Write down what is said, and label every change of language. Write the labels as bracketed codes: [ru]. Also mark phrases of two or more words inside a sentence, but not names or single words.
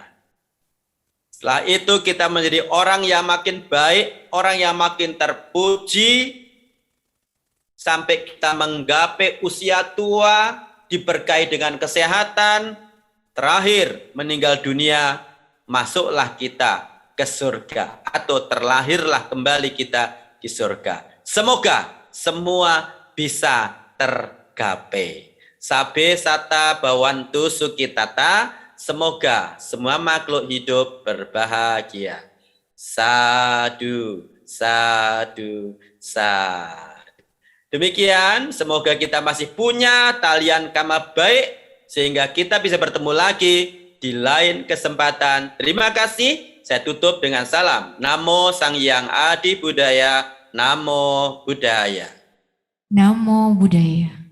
[id] Setelah itu kita menjadi orang yang makin baik, orang yang makin terpuji, sampai kita menggapai usia tua, diberkahi dengan kesehatan, terakhir meninggal dunia, masuklah kita ke surga, atau terlahirlah kembali kita di surga. Semoga semua bisa tergapai. [pi] Sabe sata bawantu sukitata, [id] semoga semua makhluk hidup berbahagia. [pi] Sadu, sadu, sadu. [id] Demikian, semoga kita masih punya talian karma baik, sehingga kita bisa bertemu lagi di lain kesempatan. Terima kasih, saya tutup dengan salam. [pi] Namo Sang Hyang Adi Buddhaya, Namo Buddhaya. Namo Buddhaya.